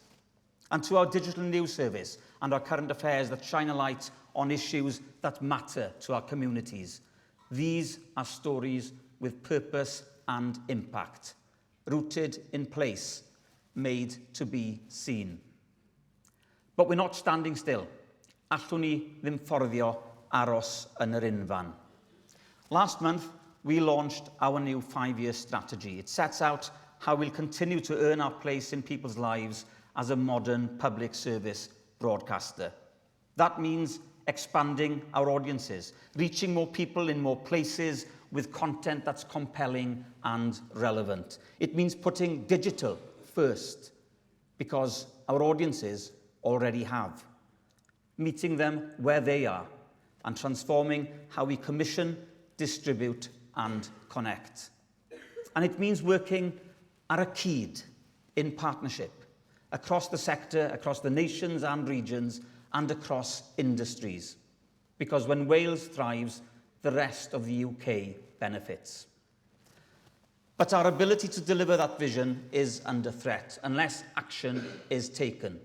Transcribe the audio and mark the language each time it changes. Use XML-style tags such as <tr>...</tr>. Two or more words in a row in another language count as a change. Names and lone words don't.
<en>And to our digital news service and our current affairs that shine a light on issues that matter to our communities. These are stories with purpose and impact, rooted in place, made to be seen. But we're not standing still.</en> <cy>Allwn ni ddim fforddio aros yn yr unfan.</cy> <en>Last month, we launched our new 5-year strategy. It sets out how we'll continue to earn our place in people's lives as a modern public service broadcaster. That means expanding our audiences, reaching more people in more places with content that's compelling and relevant. It means putting digital first, because our audiences already have, meeting them where they are, and transforming how we commission, distribute, and connect. And it means working</en> <cy>ar y cyd,</cy> <en>in partnership, across the sector, across the nations and regions, and across industries. Because when Wales thrives, the rest of the UK benefits. But our ability to deliver that vision is under threat unless action is taken.</en>